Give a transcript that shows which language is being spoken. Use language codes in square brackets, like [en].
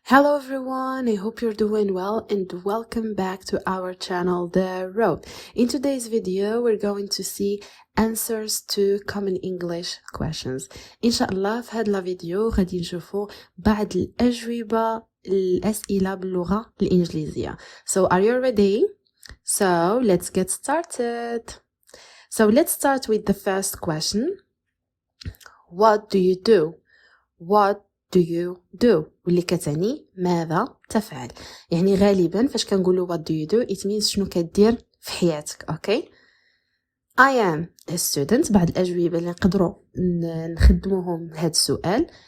[en] Hello everyone, I hope you're doing well and welcome back to our channel The Road. In today's video we're going to see answers to common English questions. [ar] إن شاء الله في هذا الفيديو غادي نشوفوا بعض الأجوبة الأسئلة باللغة الإنجليزية. [en] So are you ready? So let's get started. So let's start with the first question. What do you do? What do you do [ar] واللي كتعني ماذا تفعل. يعني غالبا فاش كنقولوا [en] what do you do it means [ar] شنو كدير في حياتك. [en] Okay I am a student. [ar] بعض الأجوبة اللي نقدروا نخدموهم لهذا السؤال.